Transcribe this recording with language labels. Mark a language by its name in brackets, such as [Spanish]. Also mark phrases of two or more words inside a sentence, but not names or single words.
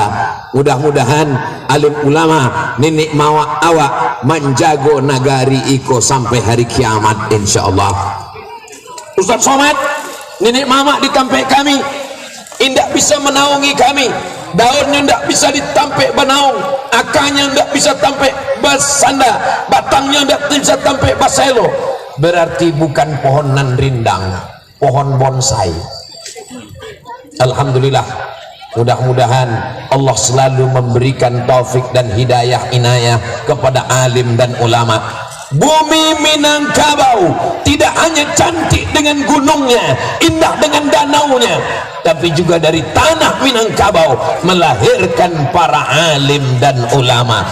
[Minangkabau] Mudah-mudahan alim ulama nenek mawa awak menjago nagari iko sampai hari kiamat insyaallah. Ustaz Somad, nenek mama di tampe kami indak bisa menaungi kami, daunnya ndak bisa ditampek benaung, akanya ndak bisa tampek basanda, batangnya ndak bisa tampek baselo. [Indonesian] Berarti bukan pohonan rindang, pohon bonsai. Alhamdulillah, mudah-mudahan Allah selalu memberikan taufik dan hidayah inayah kepada alim dan ulama. Bumi Minangkabau tidak hanya cantik dengan gunungnya, indah dengan danaunya, tapi juga dari tanah Minangkabau melahirkan para alim dan ulama.